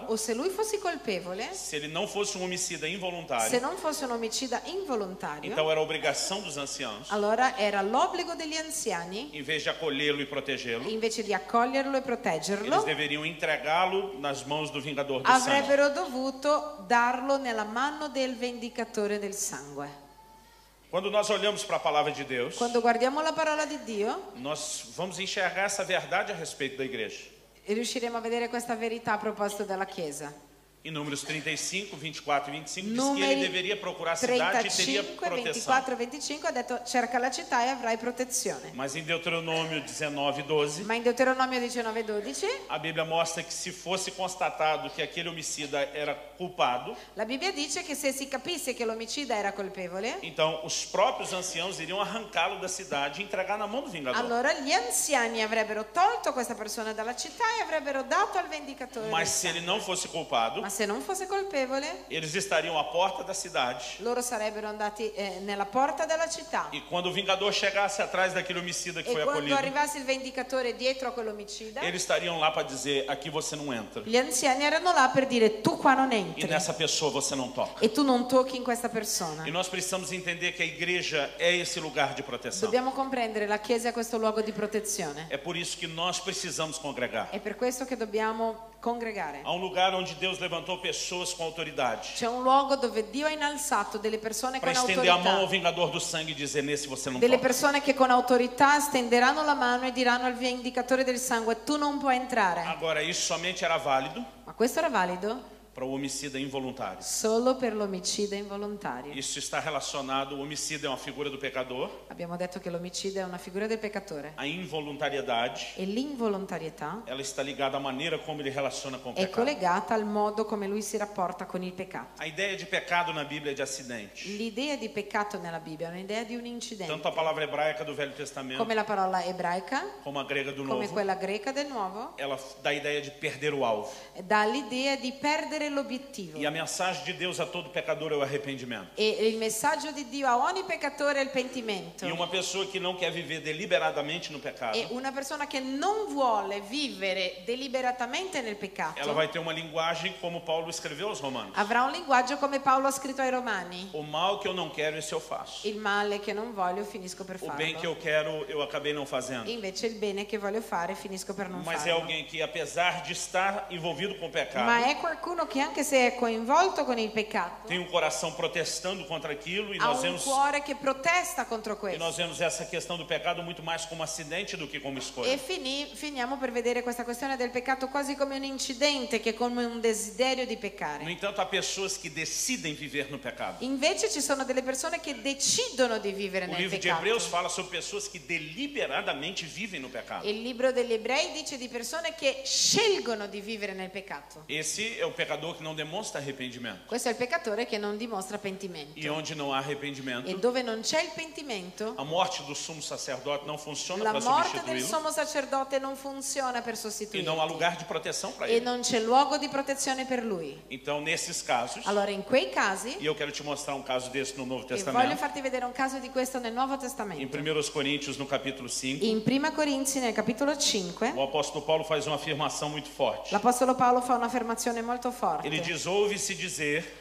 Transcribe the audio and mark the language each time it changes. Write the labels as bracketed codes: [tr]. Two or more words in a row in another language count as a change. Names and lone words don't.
[it] O se lui fosse colpevole, [pt] se ele não fosse um homicida se involuntário, [it] non fosse un omicida involontario, [pt] então era a obrigação dos anciãos, [it] allora era l'obbligo degli anziani, [pt] em vez de acolhê-lo e protegê-lo, [it] invece di accoglierlo e [pt] eles [it] proteggerlo, [pt] deveriam entregá-lo nas mãos do vingador do sangue. [it] avrebbero dovuto darlo nella mano del vendicatore del sangue. [pt] Quando nós olhamos para a palavra de Deus, [it] Quando guardiamo la parola di Dio, [pt] nós vamos enxergar essa verdade a respeito da igreja. [it] riusciremo a vedere questa verità a proposito della Chiesa. [pt] Em Números 35, 24 e 25 diz que [it] Numeri [pt] ele deveria procurar a cidade e teria [it] 35, [pt] proteção. [it] 24 e 25 ha detto cerca la città e avrai protezione. [pt] Mas em Deuteronômio 19, 12, [it] Ma in Deuteronomio 19:12 [pt] a Bíblia mostra que se fosse constatado que aquele homicida era culpado, [it] la Bibbia dice che se si capisse che l'omicida era colpevole, [pt] então os próprios anciãos iriam arrancá-lo da cidade e entregar na mão do vingador. [it] allora gli anziani avrebbero tolto questa persona dalla città e avrebbero dato al vendicatore [pt] Mas [it] del [pt] se ele [it] sangue. [pt] não fosse culpado, [it] Ma se non fosse colpevole, [pt] eles estariam à porta da cidade. [it] loro sarebbero andati nella porta della città. [pt] E quando o vingador chegasse atrás daquele homicida que [it] E [pt] foi [it] quando [pt] acolhido, [it] arrivasse il vendicatore dietro a quell'omicida, [pt] eles estariam lá para dizer: aqui você não entra. [it] gli anziani erano là per dire tu qua non [pt] E [it] entri [pt] nessa pessoa você não toca. [it] e tu non tocchi in questa persona. [pt] E nós precisamos entender que a igreja é esse lugar de proteção. [it] Dobbiamo comprendere la Chiesa è questo luogo di protezione. [pt] É por isso que nós precisamos congregar. [it] È per questo che dobbiamo congregare. [pt] Há um lugar onde Deus levantou pessoas com autoridade [it] C'è un luogo dove Dio ha innalzato delle persone [pt] para [it] con [pt] estender a mão ao [it] autorità, [pt] vingador do sangue e dizer: nesse você não [it] delle [pt] toca. [it] persone che con autorità stenderanno la mano e diranno al vendicatore del sangue tu non puoi entrare. [pt] Agora, isso somente era válido [it] Ma questo era valido [pt] para o homicida involuntário. [it] solo per l'omicida involontario. [pt] Isso está relacionado, o homicida é uma figura do pecador, [it] Abbiamo detto che l'omicidio è una figura del peccatore [pt] a involuntariedade, [it] e l'involontarietà [pt] ela está ligada à maneira como ele relaciona com o [it] è [pt] pecado. [it] collegata al modo come lui si rapporta con il peccato. [pt] A ideia de pecado na Bíblia é de acidente. [it] L'idea di peccato nella Bibbia è un'idea di un [pt] Tanto [it] incidente, [pt] a palavra hebraica do Velho Testamento [it] come la parola ebraica, [pt] como a grega do [it] come [pt] Novo, [it] quella greca del Nuovo, [pt] ela dá a ideia de perder o alvo. [it] dà l'idea di perdere l'obiettivo. [pt] E a mensagem de Deus a todo pecador é o arrependimento. [it] E il messaggio di Dio a ogni peccatore è il pentimento. [pt] E uma pessoa que não quer viver deliberadamente no pecado, [it] E una persona che non vuole vivere deliberatamente nel [pt] ela [it] peccato [pt] vai ter uma linguagem como Paulo escreveu aos Romanos. [it] avrà un linguaggio come Paolo ha scritto ai Romani. [pt] O mal que eu não quero, esse eu faço. [it] Il male che non voglio finisco per [pt] O bem que [it] farlo. [pt] eu quero, eu acabei não fazendo. [it] Invece il bene che voglio fare finisco per non [pt] Mas é [it] farlo. [pt] alguém que, apesar de estar envolvido com o pecado, [it] Ma è qualcuno che anche se è coinvolto con il peccato [pt] tem um coração protestando contra aquilo, e [it] ha [pt] nós [it] un [pt] vemos, [it] cuore che protesta contro questo. [pt] essa questão do pecado muito mais como acidente do que como escolha. [it] E finiamo per vedere questa questione del peccato quasi come un incidente che come un desiderio di [pt] No [it] peccare. [pt] entanto, há pessoas que decidem viver no pecado. [it] Invece ci sono delle persone che decidono di vivere [pt] O [it] nel [pt] livro de Hebreus [it] peccato. [pt] fala sobre pessoas que deliberadamente vivem no pecado. [it] Il libro degli Ebrei dice di persone che scelgono di vivere nel peccato. [pt] Esse é o pecador que não demonstra arrependimento. [it] Questo è il peccatore che non dimostra pentimento. [pt] E onde não há arrependimento, [it] E dove non c'è il pentimento, [pt] a morte do sumo sacerdote não funciona [it] la [pt] para [it] morte del [pt] substituí-lo, [it] sommo sacerdote non funziona per [pt] e [it] sostituirlo. [pt] não há lugar de proteção para [it] E [pt] ele. [it] non c'è luogo di protezione per lui. [pt] Então, nesses casos, [it] Allora in quei casi, [pt] e eu quero te mostrar um caso desse no Novo [it] e voglio [pt] Testamento, [it] farti vedere un caso di questo nel Nuovo [pt] em [it] Testamento. [pt] 1 Coríntios, no capítulo 5, [it] In Prima Corinzi, nel capitolo 5, [pt] o apóstolo Paulo faz uma afirmação muito forte. [it] l'Apostolo Paolo fa un'affermazione molto [pt] Ele [it] forte. [pt] diz: ouve-se dizer